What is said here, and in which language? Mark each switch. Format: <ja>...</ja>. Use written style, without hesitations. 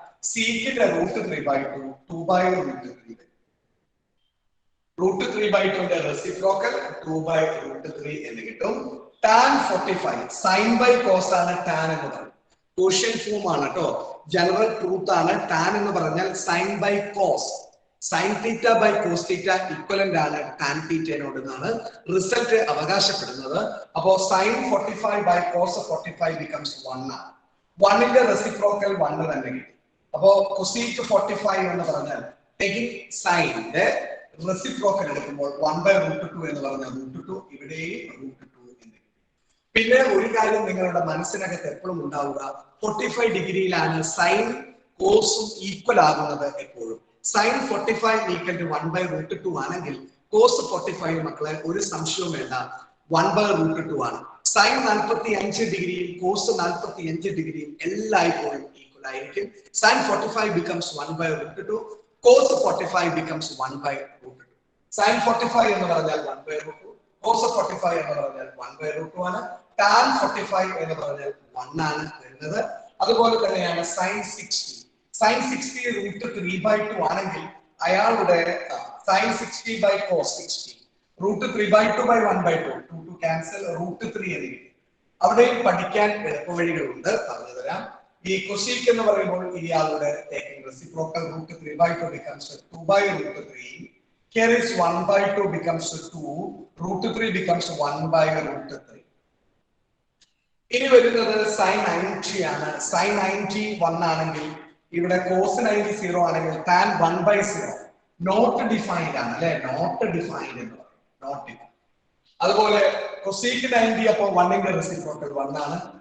<ml>സീക്കിന്റെ √3/2 2/√3 √3/2ന്റെ reciprocal 2/√3 എന്ന് കിട്ടും. tan 45 sin/cos ആണ് tan എന്ന് പറയുന്നത്. കോഷ്യൻ ഫോം ആണ് കേട്ടോ, ജനറൽ ട്രൂത്ത് ആണ്. tan എന്ന് പറഞ്ഞാൽ sin/cos. sin θ/cos θ ഇക്വലന്റ് ആണ് tan θനോട് എന്നാണ് റിസൾട്ട് അവകാശപ്പെടുന്നത്. അപ്പോ sin 45/cos 45 becomes 1 ആണ്. 1ന്റെ റെസിപ്രോക്കൽ 1 തന്നെ കിട്ടും. അപ്പോ cosec 45 എന്ന് പറഞ്ഞാൽ ടേക്കിംഗ് സൈനിന്റെ റെസിപ്രോക്കൽ എടുക്കുമ്പോൾ 1/√2 എന്ന് പറഞ്ഞാൽ √2, ഇവിടെയും √2 എന്ന് കിട്ടും. പിന്നെ ഒരു കാര്യം നിങ്ങളുടെ മനസ്സിനകത്ത് എപ്പോഴും ഉണ്ടാവുക, 45 ഡിഗ്രിയിലാണ് സൈൻ കോസും ഈക്വൽ ആകുന്നത് എപ്പോഴും. sin 45 = 1/√2 ആണെങ്കിൽ cos 45 മക്കളെ ഒരു സംശയവും വേണ്ട, 1/√2 ആണ്. sin 45 ഡിഗ്രിയും cos 45 ഡിഗ്രിയും എല്ലായ്പ്പോഴും ഈക്വൽ ആയിരിക്കും.</ml> <en>sin 45 becomes 1/√2, cos 45 becomes 1/√2.</en> <ml>sin 45 എന്ന് പറഞ്ഞാൽ 1/√2, cos 45 എന്ന് പറഞ്ഞാൽ 1/√2 ആണ്. tan 45 എന്ന് പറഞ്ഞാൽ 1 ആണ് വരുന്നത്. അതുപോലെ തന്നെയാണ് sin 60 √3/2 ആണെങ്കിൽ അയാളുടെ sin 60/cos 60 √3/2/1/2 2 ക്യാൻസൽ √3 എന്ന് കിട്ടും. അവിടെയും പഠിക്കാൻ എളുപ്പവഴികളുണ്ട്, പറഞ്ഞു തരാം. ഈ cosec എന്ന് പറയുമ്പോൾ ഇയാളുടെ taking reciprocal √3/2 becomes 2/√3.</ml> <en>Here is 1/2 becomes 2, √3 becomes 1/√3.</en> <ml>ഇനി വരുന്നത് sin 90 ആണ്. sin 90 1 ആണെങ്കിൽ ഇവിടെ cos 90 0 ആണെങ്കിൽ tan 1/0 നോട്ട് ഡിഫൈൻഡ് ആണ് അല്ലെ. നോട്ട് ഡിഫൈൻഡ് എന്ന് പറയും, നോട്ട് ഡിഫൈൻഡ്. അതുപോലെ cosec 90 അപ്പോൾ 1ന്റെ റെസിപ്രോക്കൽ 1 ആണ്.</ml>